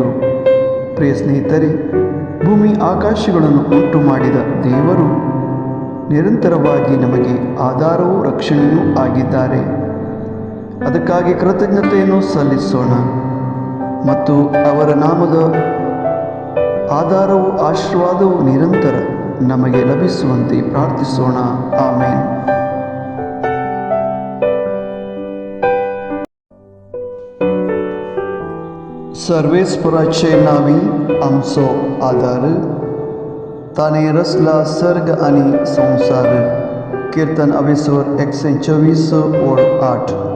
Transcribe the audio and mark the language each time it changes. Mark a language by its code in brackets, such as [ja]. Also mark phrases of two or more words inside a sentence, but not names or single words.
[kn] ಪ್ರಿಯ ಸ್ನೇಹಿತರೆ, ಭೂಮಿ ಆಕಾಶಗಳನ್ನು ಉಂಟು ಮಾಡಿದ ದೇವರು ನಿರಂತರವಾಗಿ ನಮಗೆ ಆಧಾರವೂ ರಕ್ಷಣೆಯೂ ಆಗಿದ್ದಾರೆ. ಅದಕ್ಕಾಗಿ ಕೃತಜ್ಞತೆಯನ್ನು ಸಲ್ಲಿಸೋಣ ಮತ್ತು ಅವರ ನಾಮದ ಆಧಾರವು ಆಶೀರ್ವಾದವು ನಿರಂತರ ನಮಗೆ ಲಭಿಸುವಂತೆ ಪ್ರಾರ್ಥಿಸೋಣ. ಆಮೇನ್. [kok] सर्वेस्पराचे नावी आमचो आधार, ताने रचला सर्ग आणि संसार. कीर्तन 124 ओळ 8.